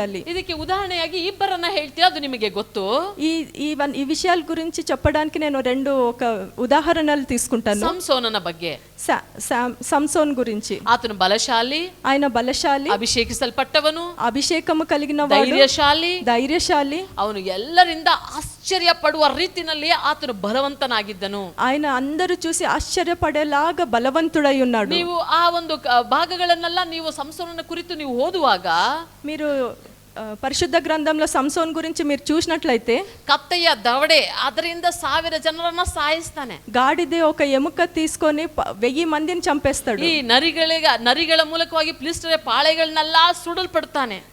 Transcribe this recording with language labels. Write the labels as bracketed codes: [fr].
[kn] ಇದಕ್ಕೆ ಉದಾಹರಣೆಯಾಗಿ ಇಬ್ಬರನ್ನ ಹೇಳ್ತೀರಾ, ಅದು ನಿಮಗೆ ಗೊತ್ತು. [te] ఈ విషయాల గురించి చెప్పడానికి నేను ఒక ఉదాహరణలు తీసుకుంటాను. [kn] ಸಂಸೋನನ ಬಗ್ಗೆ. [te] సంసోన్ గురించి. [kn] ಆತನು ಬಲಶಾಲಿ, [te] ఆయన బలశాలి, [kn] ಅಭಿಷೇಕಿಸಲ್ಪಟ್ಟವನು, [te] అభిషేకము కలిగిన ధైర్యశాలి. [kn] ಅವನು ಎಲ್ಲರಿಂದ ಆಶ್ಚರ್ಯ ಪಡುವ ರೀತಿಯಲ್ಲಿ ಆತನು ಬಲವಂತನಾಗಿದ್ದನು. [te] ఆయన అందరూ చూసి ఆశ్చర్యపడేలాగా బలవంతుడై ఉన్నాడు. [kn] ನೀವು ಆ ಒಂದು ಭಾಗಗಳನ್ನೆಲ್ಲ ನೀವು ಸಂಸೋನನ ಕುರಿತು ನೀವು ಓದುವಾಗ, [te] మీరు పరిశుద్ధ గ్రంథంలో సంసోన్ గురించి మీరు చూసినట్లయితే, [kn] ಕತ್ತೆಯ ದವಡೆ ಅದರಿಂದ 1000 ಜನರನ್ನ ಸಾಯಿಸ್ತಾನೆ. [te] గాడిదే ఒక ఎముక తీసుకొని 1000 మందిని చంపేస్తాడు. [kn] ಈ ನರಿಗಳ ಮೂಲಕವಾಗಿ ಫಿಲಿಸ್ಟಿಯರ ಪಾಳೆಗಳನ್ನೆಲ್ಲ ಸುಡಲ್ಪಡ್ತಾನೆ.